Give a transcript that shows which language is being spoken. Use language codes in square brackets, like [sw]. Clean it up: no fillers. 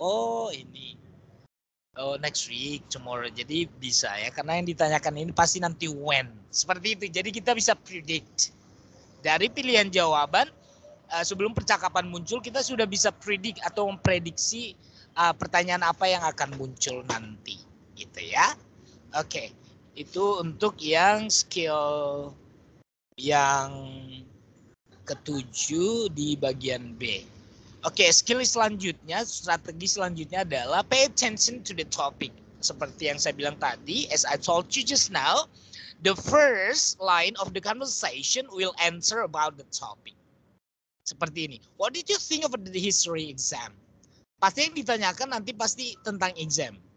[en] Oh [id] ini, [en] next week, tomorrow. [id] Jadi bisa ya, karena yang ditanyakan ini pasti nanti when. Seperti itu. Jadi kita bisa predict dari pilihan jawaban sebelum percakapan muncul, kita sudah bisa predict atau memprediksi pertanyaan apa yang akan muncul nanti, gitu ya. Oke, itu untuk yang skill yang ke-7 di bagian B. Oke, skill selanjutnya, strategi selanjutnya adalah [en] pay attention to the topic. [id] Seperti yang saya bilang tadi, [en] as I told you just now, the first line of the conversation will answer about the topic. [id] Seperti ini. [en] What did you think of the history exam? [id] Pasti yang ditanyakan nanti pasti tentang exam.